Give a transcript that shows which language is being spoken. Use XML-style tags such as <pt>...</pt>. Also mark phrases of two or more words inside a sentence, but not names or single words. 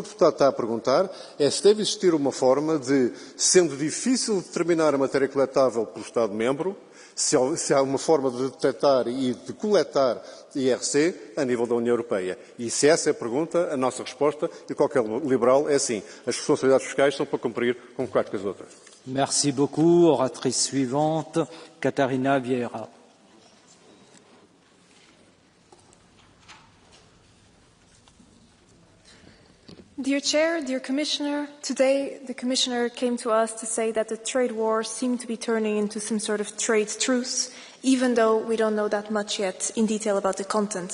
<pt>Deputado está a perguntar é se deve existir uma forma de, sendo difícil determinar a matéria coletável pelo Estado-membro, se há uma forma de detectar e de coletar IRC a nível da União Europeia. E se essa é a pergunta, a nossa resposta, e qualquer liberal, é sim. As responsabilidades fiscais são para cumprir como qualquer outra.</pt> <fr>Merci beaucoup. Oratrice suivante, Catarina Vieira.</fr> <en>Dear Chair, dear Commissioner, today the Commissioner came to us to say that the trade war seemed to be turning into some sort of trade truce, even though we don't know that much yet in detail about the content.</en>